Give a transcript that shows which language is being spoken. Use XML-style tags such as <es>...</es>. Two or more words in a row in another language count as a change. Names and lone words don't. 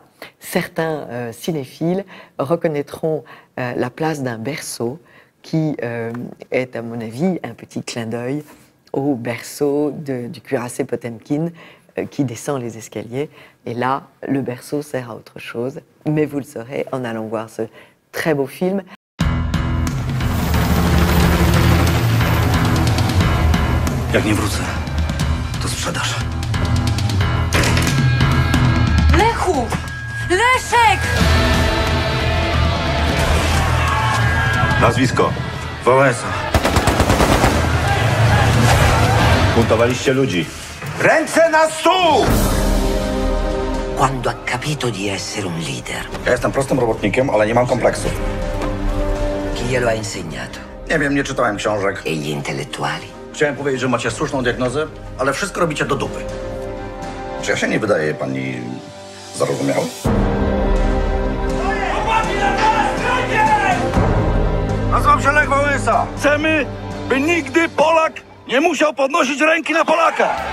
<fr>Certains cinéphiles reconnaîtront la place d'un berceau qui est, à mon avis, un petit clin d'œil au berceau du cuirassé Potemkin qui descend les escaliers. Et là, le berceau sert à autre chose. Mais vous le saurez en allant voir ce très beau film.</fr> <pl>Jak nie wrócę, to sprzedasz. Lechu! Leszek! Nazwisko? Wałęsa. Buntowaliście ludzi. Ręce na stół!</pl> <it>Quando ha capito di essere un leader.</it> <pl>Ja jestem prostym robotnikiem, ale nie mam kompleksów.</pl> <it>Chi glielo ha insegnato?</it> <pl>Nie wiem, nie czytałem książek.</pl> <it>E gli intellettuali?</it> <pl>Chciałem powiedzieć, że macie słuszną diagnozę, ale wszystko robicie do dupy. Czy ja się nie wydaje pani zarozumiały? Nazywam się Lech Wałęsa. Chcemy, by nigdy Polak nie musiał podnosić ręki na Polaka.</pl>